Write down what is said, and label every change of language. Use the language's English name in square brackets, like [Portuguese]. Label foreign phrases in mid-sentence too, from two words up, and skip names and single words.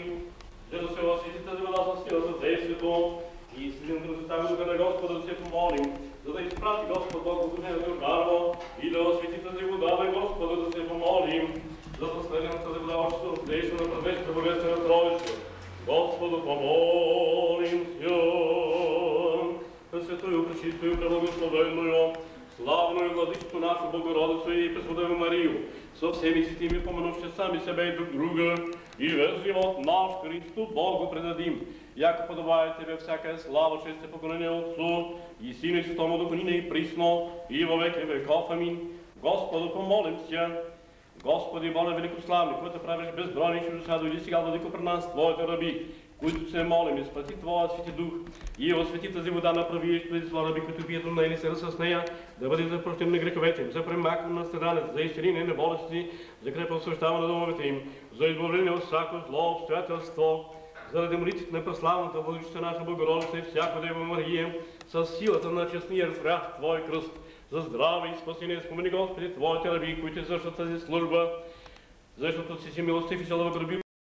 [Bulgarian] За да се възсвети тази вода със сила за действието и силата на Святаго Духа на Господа да се помолим, за да изпрати Господ Бог Богословен Варвар и да освети тази вода на Господа да се помолим, за да следим тази вода общото действие на предвечната божествена Троица. [Church Slavic] Господу помолим се. Пресветлою, пречистою, преблагословенною, славною владичето нашу Богородицу и Пресвятую Марию, со всеми святими помянувши сами себе и друг друга, и весь живот наш Христу Богу предадим, яко подобае Тебе всяка слава, чест и поклонение Отцу и Сину и Святому Духу, нине и присно, и во веки веков. Амин. Господу помолим се. [Bulgarian] Господи, Боже великославни, който правиш безбройни чудеса, дойди сега, владико, при нас, Твоите раби, които се молим, изпрати Твоя Свети Дух и освети тази вода, направи и преди Твоя раби, които пият от нея и се с нея, да бъде за прощение на греховете им, за премахване на страдане, за изцеление на болести, за крепо освещаване на домовете им, за избавление от всяко зло обстоятелство, заради молитвите на преславната Владичица наша Богородица и всяка Дева Мария, с силата на честния свят Твой кръст, за здраве и спасение, спомени Господи Твоите раби, които извършват тази служба, защото си милостив и се да